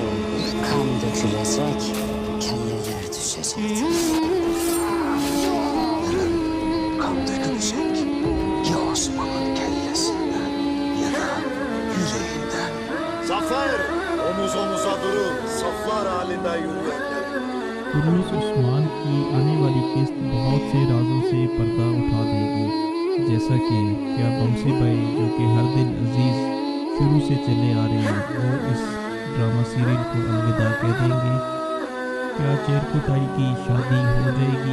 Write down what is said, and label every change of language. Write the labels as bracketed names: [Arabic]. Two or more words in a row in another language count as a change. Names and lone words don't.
[Turkish] Kan dökülecek. Kelleler düşecektir. Kan dökülecek. Ya Osman'ın kellesinden ya da yüreğinden. Zafer! Omuz omuza durun. Saflar halinde yürüyenler. [Hindi] कुरुलुस उस्मान की आने वाली किस्त बहुत से राजों से पर्दा उठा देगी, जैसा कि क्या बमसी भाई जो कि हर दिल अजीज शुरू से चले आ रहे हैं वो इस ड्रामा सीरियल को अलविदा कह देंगे। क्या चेरको ताई की शादी हो जाएगी?